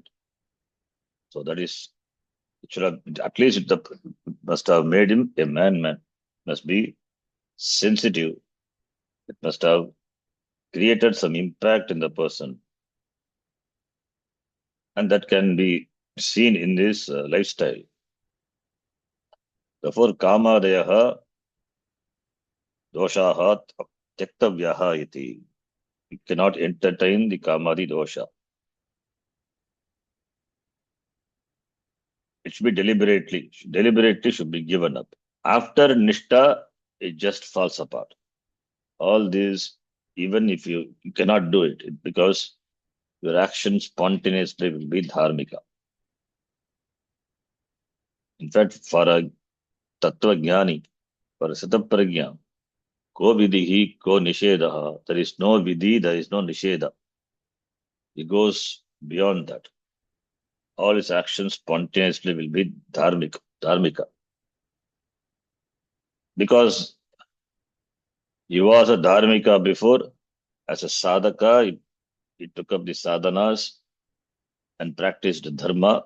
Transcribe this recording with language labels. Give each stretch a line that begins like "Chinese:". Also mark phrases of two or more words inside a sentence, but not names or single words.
English: So that is, it should have, at least must have made him a man, must be sensitive. It must have created some impact in the person. And that can be seen in this lifestyle. Therefore,
Sanskrit: Kamadayaha doshaha tyaktavyaha iti.
English: You cannot entertain the
Sanskrit: Kamadi dosha.
English: It should be deliberately should be given up. After Nishta, it just falls apart. All these, even if you cannot do it, because your action spontaneously will be dharmika. In fact, for a
Sanskrit: tattva jnani,
English: for a sataprajna,
Sanskrit: ko vidhi, ko nishedaha,
English: there is no vidhi, there is no nisheda. He goes beyond that. All his actions spontaneously will be dharmika. Because he was a dharmika before, as a sadhaka, he took up the sadhanas and practiced dharma.